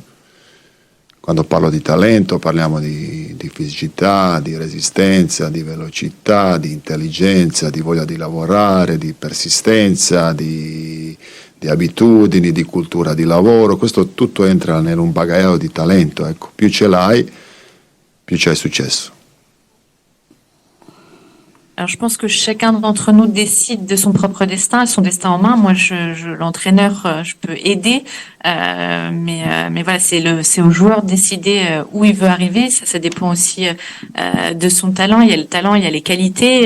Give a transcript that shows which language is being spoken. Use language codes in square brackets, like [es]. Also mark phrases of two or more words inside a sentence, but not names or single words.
[it] Quando parlo di talento parliamo di fisicità, di resistenza, di velocità, di intelligenza, di voglia di lavorare, di persistenza, di abitudini, di cultura di lavoro. Questo tutto entra in un bagaglio di talento. Ecco. Più ce l'hai, più c'hai successo. [fr] Alors, je pense que chacun d'entre nous décide de son propre destin, son destin en main. Moi, l'entraîneur, je peux aider, mais voilà, c'est au joueur de décider où il veut arriver. Ça dépend aussi de son talent. Il y a le talent, il y a les qualités.